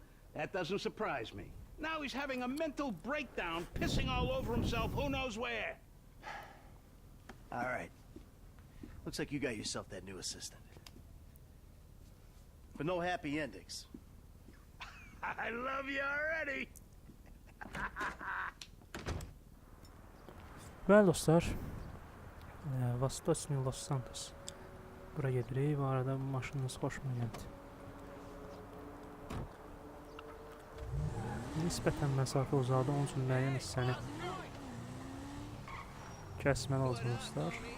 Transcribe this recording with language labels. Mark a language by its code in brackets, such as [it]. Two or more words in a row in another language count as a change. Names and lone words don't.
[en] That doesn't surprise me. Now he's having a mental breakdown, pissing all over himself who knows where. All right. Looks like you got yourself that new assistant. But no happy endings. I love you already. [az] Bəli dostlar, Vastosni Los Santos. Bura gedirik, bu arada bu maşınınız xoşuma gəldi. Nisbətən məsafə uzadı, onun üçün müəyyən hissəni kəsməli olacaq dostlar.